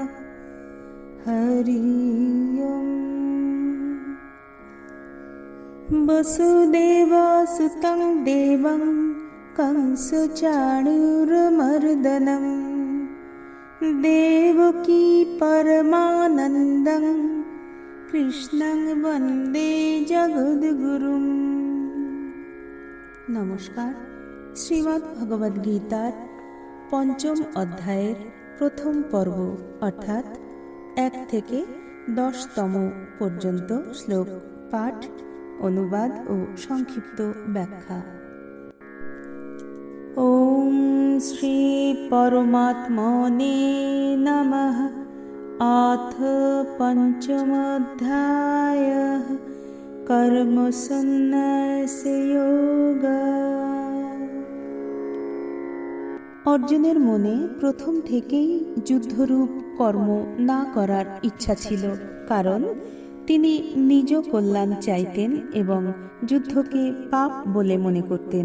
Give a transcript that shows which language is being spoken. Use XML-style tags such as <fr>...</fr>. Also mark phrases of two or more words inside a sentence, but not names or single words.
<sa>हरि ओम्। वसुदेवसुतं देवं कंसचाणूरमर्दनं देवकी परमानन्दं কৃষ্ণং বন্দে জগদ্গুরুম।</sa> <bn>নমস্কার। শ্রীমদ্ ভগবদ গীতার পঞ্চম অধ্যায়ের প্রথম পর্ব অর্থাৎ 1 থেকে 10তম পর্যন্ত শ্লোক পাঠ, অনুবাদ ও সংক্ষিপ্ত ব্যাখ্যা।</bn> <sa>ওম শ্রী পরমাত্মনে নমঃ। अथ पंचमोऽध्यायः कर्मसन्न्यासयोग।</sa> <bn>অর্জুনের মনে প্রথম থেকেই যুদ্ধরূপ কর্ম না করার ইচ্ছা ছিল, কারণ তিনি নিজ কল্যাণ চাইতেন এবং যুদ্ধকে পাপ বলে মনে করতেন।</bn>